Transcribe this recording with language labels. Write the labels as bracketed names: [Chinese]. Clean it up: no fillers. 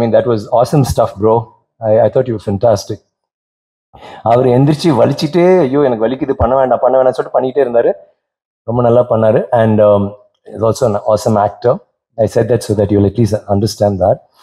[English] that was awesome stuff bro. I thought you were fantastic. [Tamil] அவர் எந்திரிச்சு வலிச்சுட்டே ஐயோ எனக்கு வலிக்குது பண்ண வேண்டாம் சொல்லிட்டு பண்ணிட்டே இருந்தாரு. ரொம்ப நல்லா பண்ணாரு. [English] And is also an awesome actor. I said that so that you'll at least understand that.